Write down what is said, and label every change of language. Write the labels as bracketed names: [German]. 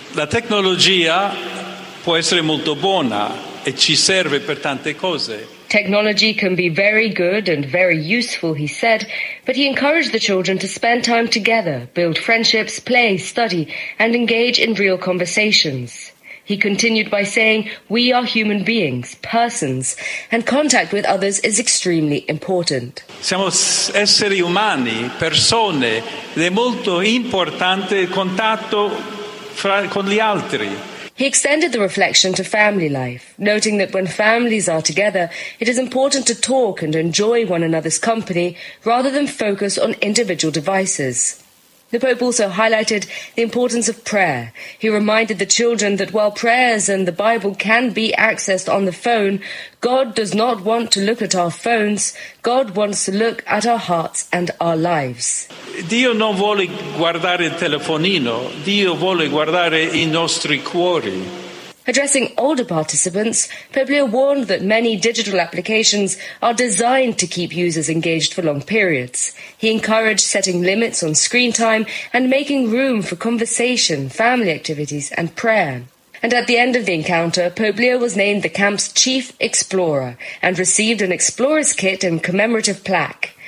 [Italian] La tecnologia può essere molto buona e ci serve per tante cose. [English] Technology can be very good and very useful, he said, but he encouraged the children to spend time together, build friendships, play, study, and engage in real conversations. He continued by saying, we are human beings, persons, and contact with others is extremely important. [Italian] Siamo esseri umani, persone, ed è molto importante il contatto con gli altri. [English] He extended the reflection to family life, noting that when families are together, it is important to talk and enjoy one another's company rather than focus on individual devices. The Pope also highlighted the importance of prayer. He reminded the children that while prayers and the Bible can be accessed on the phone, God does not want to look at our phones. God wants to look at our hearts and our lives. [Italian] Dio non vuole guardare il telefonino. Dio vuole guardare i nostri cuori. [English] Addressing older participants, Poplio warned that many digital applications are designed to keep users engaged for long periods. He encouraged setting limits on screen time and making room for conversation, family activities and prayer. And at the end of the encounter, Poplio was named the camp's chief explorer and received an explorer's kit and commemorative plaque.